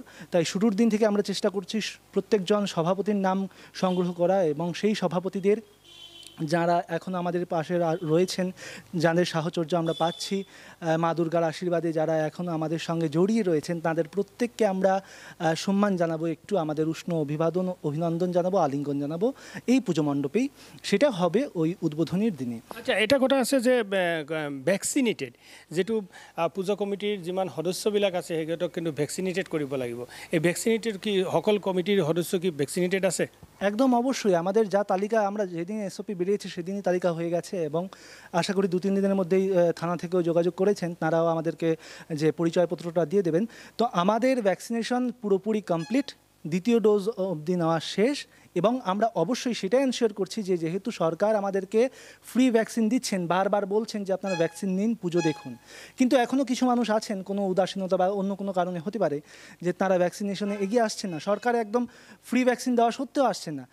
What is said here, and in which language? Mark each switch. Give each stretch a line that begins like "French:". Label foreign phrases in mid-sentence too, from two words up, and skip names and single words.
Bangla: তাই শুরুর দিন থেকে আমরা চেষ্টা করছি প্রত্যেকজন সভাপতির নাম সংগ্রহ করা এবং সেই সভাপতিদের যারা এখন আমাদের পাশে রয়েছেন, যাদের সাহচর্য আমরা পাচ্ছি, মা দুর্গার আশীর্বাদে যারা এখন আমাদের সঙ্গে জড়িয়ে রয়েছেন, তাদের প্রত্যেককে আমরা সম্মান জানাবো, একটু আমাদের উষ্ণ অভিনন্দন জানাবো, আলিঙ্গন জানাবো এই পুজো মণ্ডপেই। সেটা হবে ওই উদ্বোধনীর দিনে।
Assamese: আচ্ছা, এটা কথা আছে যে ভেকচিনেটেড, যেটো পূজা কমিটিৰ যিমান সদস্যবিলাক আছে সেইকেইটাক কিন্তু ভেকচিনেটেড কৰিব লাগিব। এই ভেকচিনেটেড কি সকল কমিটিৰ সদস্য কি ভেকচিনেটেড আছে?
Bangla: একদম অবশ্যই। আমাদের যা তালিকা, আমরা যেদিন এসওপি বেরিয়েছে সেদিনই তালিকা হয়ে গেছে এবং আশা করি 2-3 দিনের মধ্যেই থানা থেকেও যোগাযোগ করেছেন, তারাও আমাদেরকে যে পরিচয়পত্রটা দিয়ে দেবেন। তো আমাদের ভ্যাকসিনেশন পুরোপুরি কমপ্লিট, দ্বিতীয় ডোজ অবধি নেওয়া শেষ এবং আমরা অবশ্যই সেটা এনশিওর করছি যে যেহেতু সরকার আমাদেরকে ফ্রি ভ্যাকসিন দিচ্ছেন, বারবার বলছেন যে আপনারা ভ্যাকসিন নিন, পুজো দেখুন, কিন্তু এখনও কিছু মানুষ আছেন, কোনো উদাসীনতা বা অন্য কোনো কারণে হতে পারে যে তারা ভ্যাকসিনেশনে এগিয়ে আসছেন না, সরকার একদম ফ্রি ভ্যাকসিন দেওয়া সত্ত্বেও আসছেন না।